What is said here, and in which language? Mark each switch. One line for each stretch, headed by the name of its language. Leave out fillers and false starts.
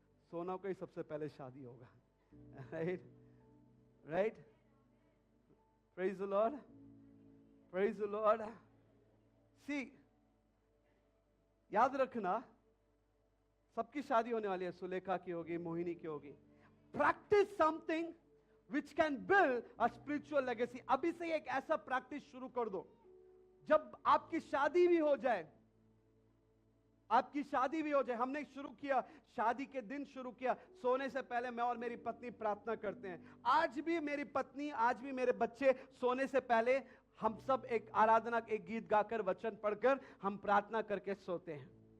Hindi: सोना को ही सबसे पहले शादी होगा, right? Right?
English: Praise the Lord, praise the Lord.
Hindi: सी, याद रखना, सबकी शादी होने वाली है। सुलेखा की होगी, मोहिनी की होगी।
English: Practice something which can build a spiritual legacy।
Hindi: अभी से एक ऐसा प्रैक्टिस शुरू कर दो, जब आपकी शादी भी हो जाए, आपकी शादी भी हो जाए। हमने शुरू किया, शादी के दिन शुरू किया, सोने से पहले मैं और मेरी पत्नी प्रार्थना करते हैं। आज भी मेरी पत्नी, आज भी मेरे बच्चे सोने से पहले हम सब एक आराधना, एक गीत गाकर, वचन पढ़कर हम प्रार्थना करके सोते हैं।